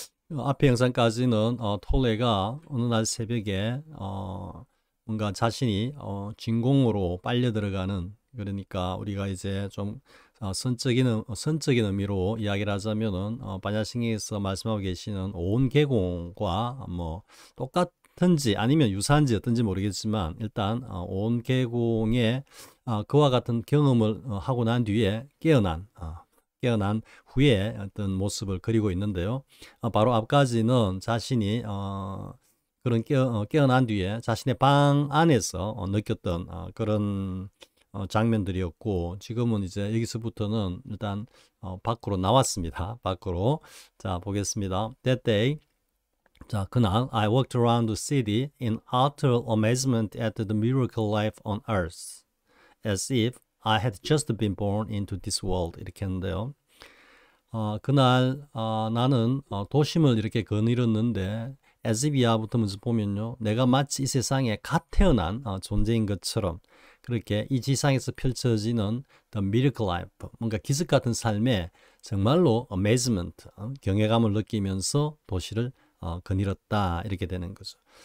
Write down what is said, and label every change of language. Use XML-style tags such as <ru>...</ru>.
<ko>앞에 영상까지는 톨레가 어느 날 새벽에 뭔가 자신이 진공으로 빨려 들어가는, 그러니까 우리가 이제 좀 선적인 의미로 이야기를 하자면은 반야신경에서 말씀하고 계시는 온 계공과 뭐 똑같은지 아니면 유사한지 어떤지 모르겠지만, 일단 온 계공의 그와 같은 경험을 하고 난 뒤에 깨어난 후에 어떤 모습을 그리고 있는데요. 바로 앞까지는 자신이 그런 깨어난 뒤에 자신의 방 안에서 느꼈던 그런 장면들이었고, 지금은 이제 여기서부터는 일단 밖으로 나왔습니다. 밖으로. 자, 보겠습니다.</ko> <en>That day,</en> <ko>자, 그날</ko> <en>I walked around the city in utter amazement at the miracle life on earth, as if I had just been born into this world.</en> <ko>이렇게 했는데요. 그날 나는 도심을 이렇게 거닐었는데, as if이야부터 먼저 보면요, 내가 마치 이 세상에 갓 태어난 존재인 것처럼, 그렇게 이 지상에서 펼쳐지는</ko> <en>the miracle life,</en> <ko>뭔가 기적 같은 삶에 정말로 amazement, 경외감을 느끼면서 도시를 거닐었다, 이렇게 되는 거죠.</ko>